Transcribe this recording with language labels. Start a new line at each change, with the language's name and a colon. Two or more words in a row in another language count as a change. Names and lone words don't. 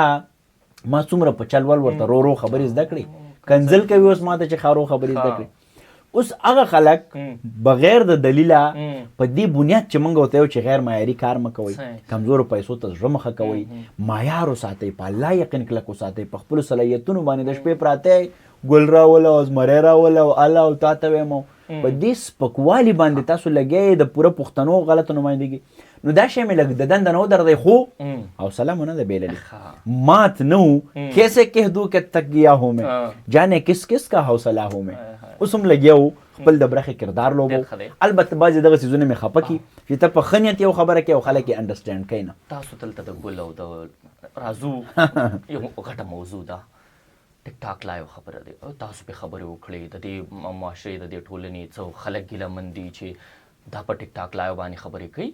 Pashto: لکه ما څومره په چل ول ورته رو رو خبرې زده کړې کنځل کوي اوس ما ته چې خارو خبرې زده کړې اوس هغه خلک بغیر د دلیله په دې بنیاد چې موږ ورته یو چې غیر معیاري کار مه کوئ، کمزورو پیسو ته زړه مخه کوئ، معیار وساتئ، په الله یقین کلک وساتئ، په خپلو صلاحیتونو باندې د شپې پراته ګل راوله او زمری راوله او الله او تا ته وایم په دې سپکوالي باندې تاسو لګئ د پوره پښتنو غلطه نمایندګي. نو دا شی مې لږ د دنده نه ودردی خو حوصله مو نه ده بېللې، مات نه و
Urdu: کیسے کہہ دوں کہ تک گیا ہوں میں جانے کس کس کا حوصله ہوں میں.
Pashto: اوس هم لګیا و خپل د برخې کردار لوبو. البته بعضې دغه څیزونه مې خفه کي چې ته په ښه نیت یو خبره کوې او خلک یې انډرسټینډ کوي نه. تاسو دلته د ګل او د رازو یو غټه موضوع ده، ټیک ټاک لایو خبره دی، تاسو پې خبرې وکړې د دې معاشرې د دې ټولنې څو خلک ګیله من دي چې دا په ټیک ټاک لایو باندې خبرې کوي.